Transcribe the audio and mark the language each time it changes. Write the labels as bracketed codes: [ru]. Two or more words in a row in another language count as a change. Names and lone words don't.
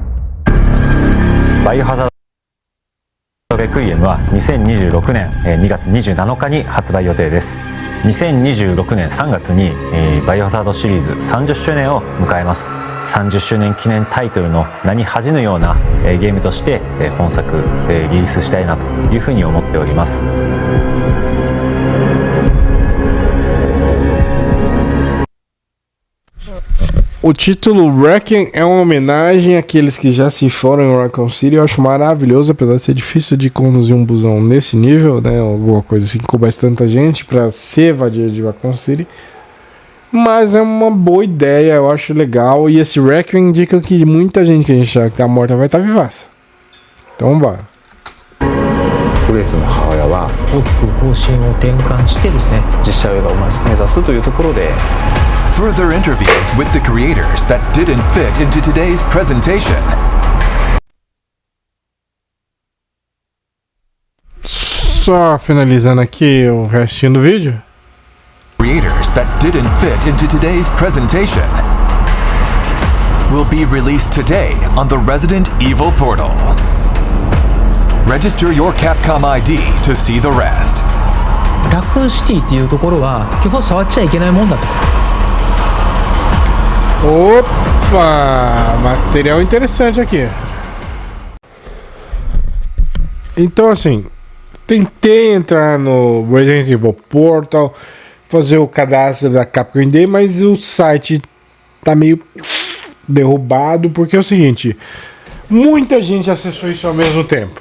[ja] バイオハザードレクイエムは2026年2月27日に発売予定です。2026年3月にバイオハザードシリーズ30周年を迎えます。30周年記念タイトルの名に恥じぬようなゲームとして本作リリースしたいなというふうに思っております。 [pt] O título Wrecking é uma homenagem àqueles que já se foram em Raccoon City. Eu acho maravilhoso, apesar de ser difícil de conduzir um busão nesse nível, né? Alguma coisa assim, com bastante gente pra se evadir de Raccoon City. Mas é uma boa ideia, eu acho legal. E esse Wrecking indica que muita gente que a gente acha que tá morta vai estar vivaça. Então bora. [ja] グレースの母親は大きく方針を転換してですね、実写映画を目指すというところで [en] Further interviews with the creators that didn't fit into today's presentation. [pt] Só finalizando aqui o restinho do vídeo. [en] Creators that didn't fit into today's presentation will be released today on the Resident Evil portal. Register your Capcom ID to see the rest. [ja] ラクーンシティっていうところは基本触っちゃいけないもんだと。 [pt] Opa! Material interessante aqui. Então, assim, tentei entrar no Resident Evil Portal, fazer o cadastro da Capcom ID, mas o site tá meio derrubado, porque é o seguinte, muita gente acessou isso ao mesmo tempo.